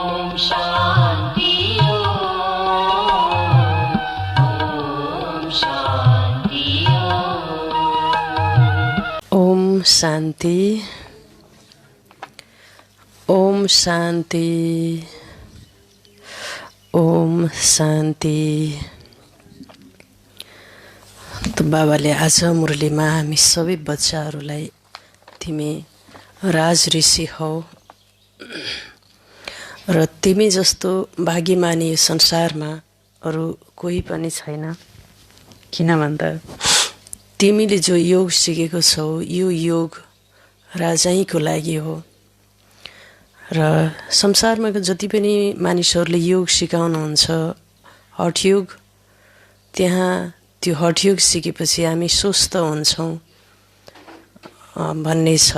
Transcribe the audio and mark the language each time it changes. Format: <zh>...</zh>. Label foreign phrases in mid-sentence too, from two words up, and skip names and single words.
<sa>शान्ति ओम शांति ओम शांति ओम शांति।</sa> <ne>तो बाबाले आज मुरलीमा हामी सबै बच्चाहरूलाई तिमी राज ऋषि हौ र तिमी जस्तो भाग्यमानी यो संसारमा अरू कोही पनि छैन। किन भन्दा तिमीले जो योग सिकेको छौ यो योग राजाईको लागि हो र संसारमा जति पनि मानिसहरूले योग सिकाउनुहुन्छ हठयोग, त्यहाँ त्यो हठयोग सिकेपछि हामी स्वस्थ हुन्छौँ भन्ने छ।</ne>